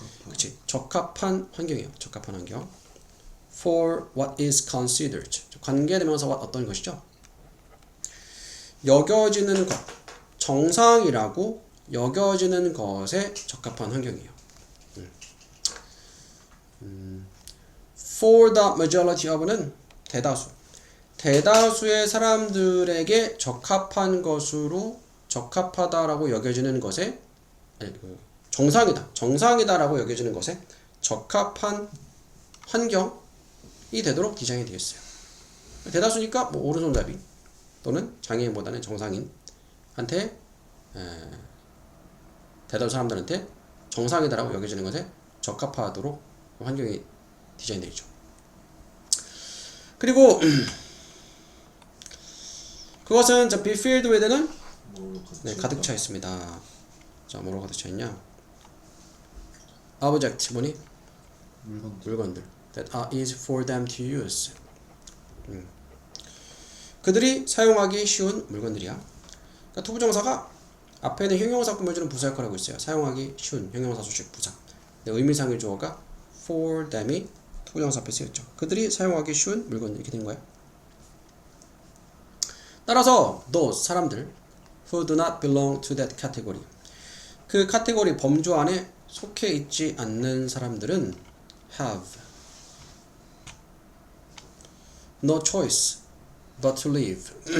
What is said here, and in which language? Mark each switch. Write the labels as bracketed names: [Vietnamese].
[Korean] 그치. 적합한 환경이에요. 적합한 환경. [English] for what is considered. [Korean] 관계되면서 what 어떤 것이죠? 여겨지는 것. 정상이라고 여겨지는 것에 적합한 환경이에요. [English] For the majority of [Korean] 는 대다수. 대다수의 사람들에게 적합한 것으로 적합하다라고 여겨지는 것에 정상이다. 정상이다라고 여겨지는 것에 적합한 환경이 되도록 디자인이 되어 있어요. 대다수니까 뭐 오른손잡이 또는 장애인보다는 정상인한테 대다수 사람들한테 정상이다라고 여겨지는 것에 적합하도록 환경이 디자인되어 있죠. 그리고 그것은 [English] be filled with [Korean] 는 네, 가득 차 있습니다. 자, 뭐로 가득 차 있냐? object 뭐니? 물건들. [English] that are easy for them to use. [Korean] 그들이 사용하기 쉬운 물건들이야. 그러니까 투부정사가 앞에는 형용사 꾸며주는 부사 역할을 하고 있어요. 사용하기 쉬운 형용사 수식 부사. 근데 의미상의 주어가 for them이 투부정사 앞에 쓰였죠. 그들이 사용하기 쉬운 물건들 이렇게 된 거야. 따라서 [English] those 사람들 who do not belong to that category [Korean] 그 카테고리 범주 안에 속해 있지 않는 사람들은 [English] have no choice but to live.